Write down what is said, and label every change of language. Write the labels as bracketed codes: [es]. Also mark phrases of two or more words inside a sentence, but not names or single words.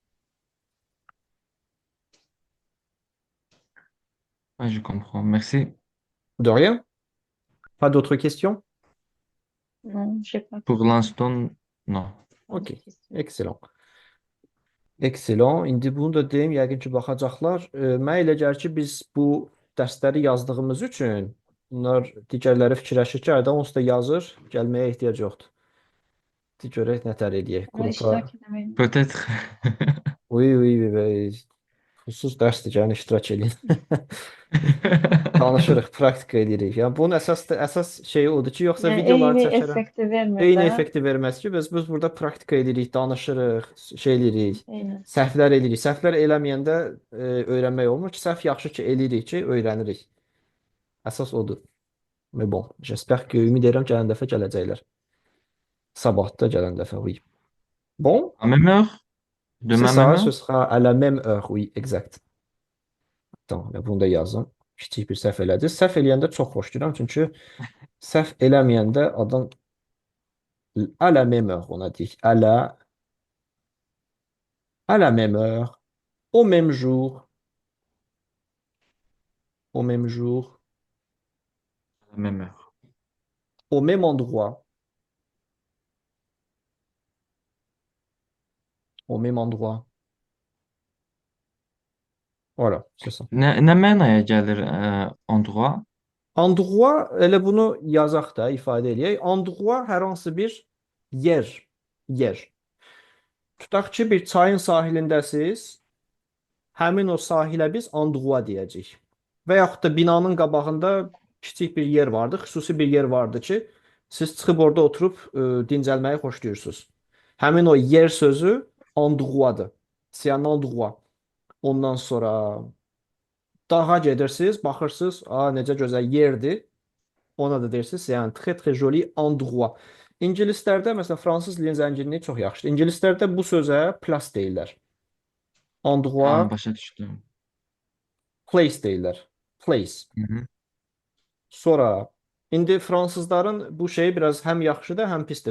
[fr] Ah, je comprends. Merci. De rien? Pas d'autres questions? Non, j'ai pas, Pour l'instant, non. pas de Ok, questions. excellent. Excellent. [az] İndi bunu da deyim, yəqin ki, baxacaqlar. Mənə elə gəlir ki, biz bu dərsləri yazdığımız üçün bunlar digərləri fikirləşir ki, ayda onsuz da yazır, gəlməyə ehtiyac yoxdur. De görək nətər eləyək [tr] Ama [az] qrupa. [tr] iştirak edemeyin. [fr] Peut-être. Oui, oui, oui. [az] Xüsus dərsdir, gəlin iştirak edin. Danışırıq, praktika edirik. Yəni bunun əsas şeyi odur ki, yoxsa Yani videoları eyni çəkərəm. effekti vermir Eyni de. effekti verməz ki, biz burada praktika edirik, danışırıq, şey edirik, Eyni. səhvlər edirik. Səhvlər eləməyəndə öyrənmək olmur ki, səhv yaxşı ki, eləyirik ki, öyrənirik. Əsas odur. [fr] Mais bon, j'espère que [az] ümid edirəm gələn dəfə gələcəklər. Sabah da gələn dəfə, [fr] oui. Bon, À même heure? c'est Demain même ça, heure? ce sera à la même heure, oui, exact. [az] Tamam, bunu da yazın. Kiçik bir səhv elədi. Səhv eləyəndə çox xoşlayıram, çünki səhv eləməyəndə adam [fr] à la même heure, on a dit. À la même heure, au même jour, au même jour, À la même heure. au même endroit, au même endroit. Voilà, c'est ça. Ne mənaya gəlir endroit? Endroit, [az] elə bunu yazaq da, ifadə eləyək. Endroit hər hansı bir yer, yer. Tutaq ki, bir çayın sahilindəsiz, həmin o sahilə biz endroit deyəcəyik. Və yaxud da binanın qabağında kiçik bir yer vardı, xüsusi bir yer vardı ki, siz çıxıb orada oturub dincəlməyi xoşlayırsınız. Həmin o yer sözü endroitdır. [fr] C'est un endroit. [az] Ondan sonra dağa gedirsiniz, baxırsınız, necə gözəl yerdir. Ona da deyirsiniz, [fr] c'est un très très joli endroit. [az] İngilislərdə, məsələn, fransız dilinin zənginliyi çox yaxşıdır. İngilislərdə bu sözə place deyirlər. Ha, [fr] Endroit, [az] başa düşdüm. Place deyirlər. Place. Hı hı. Sonra indi fransızların bu şeyi biraz həm yaxşıdır, həm pisdir.